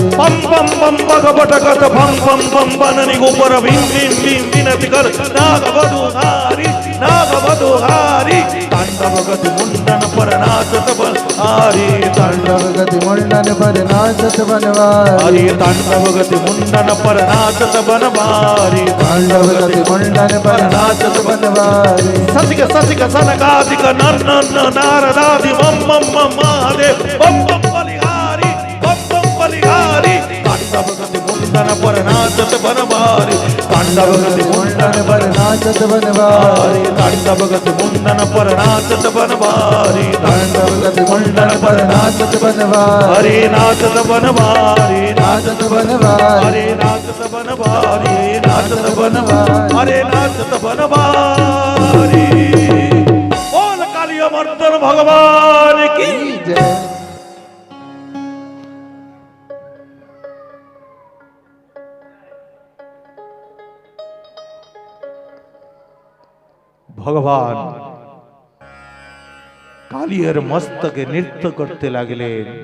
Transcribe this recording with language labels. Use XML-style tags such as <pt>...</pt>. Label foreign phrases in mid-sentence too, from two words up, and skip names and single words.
<hi>पम पम पम पग पटकत फम फम फम बननि ऊपर भीम भीम भीम विनति कर नाग वधुहारी, नाग वधुहारी, तांडव गति मुंडन पर नाचत बनवारी, तांडव गति मुंडन पर नाचत बनवारी, अरे तांडव गति मुंडन पर नाचत बनवारी, तांडव गति मुंडन पर नाचत बनवारी। ससिक ससिक सनकादिक नन्नन नारदादि मम मम मम महादेव बम बम बलिहारी, बम बम बलिहारी, तांडव गति मुंडन पर नाचत बनवारी, तांडव गति मुंडन पर नाचत बनवारी, तांडव गति मुंडन पर नाचत बनवारी, तांडव गति मुंडन पर नाचत बनवारी। हरे नाचत बनवारी, नाचत बनवारी, हरे नाचत बनवारी, नाचत बनवारी, हरे नाचत बनवारी। बोल कालिया मर्दन भगवान की जय।</hi> <bn>ভগবান কালিয়ার মস্তকে নৃত্য করতে লাগলেন।</bn>